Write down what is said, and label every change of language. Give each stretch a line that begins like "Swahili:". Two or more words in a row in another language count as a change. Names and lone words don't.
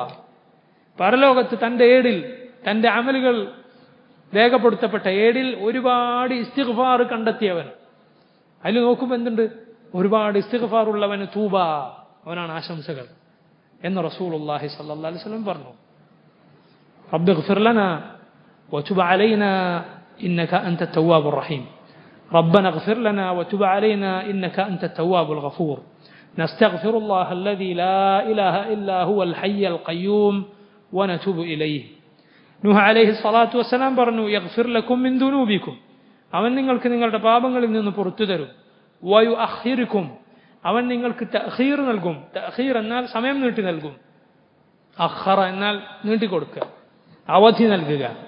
Malayalam: പരലോകത്ത് തന്റെ ഏടിൽ, തന്റെ അമലുകൾ രേഖപ്പെടുത്തപ്പെട്ട ഏടിൽ ഒരുപാട് ഇസ്തിഗ്ഫാർ കണ്ടെത്തിയവൻ, അതിൽ നോക്കുമ്പോൾ എന്തുണ്ട്? ഒരുപാട് ഇസ്തിഗ്ഫാർ ഉള്ളവന് തൂബ, അവനാണ് ആശംസകൾ എന്ന്
Arabic: رسول الله صلى الله عليه وسلم
Malayalam: പറഞ്ഞു.
Arabic: ربنا اغفر لنا وتب علينا إنك أنت التواب الرحيم. ربنا اغفر لنا وتب علينا إنك أنت التواب الغفور نستغفر الله الذي لا إله إلا هو الحي القيوم ونتوب إليه.
Malayalam: നൂഹ്
Arabic: عليه الصلاة والسلام
Malayalam: പറഞ്ഞു,
Arabic: يغفر لكم من ذنوبكم,
Malayalam: അവൻ നിങ്ങൾക്ക് നിങ്ങളുടെ പാപങ്ങളിൽ നിന്ന് പുറത്തു തരും.
Arabic: ويؤخركم,
Malayalam: അവൻ നിങ്ങൾക്ക് തഅഖീർ നൽകും. തഅഖീർ എന്നാൽ സമയം നീട്ടി നൽകും. അഖറ എന്നാൽ നീട്ടിക്കൊടുക്കുക, അവധി നൽകുക.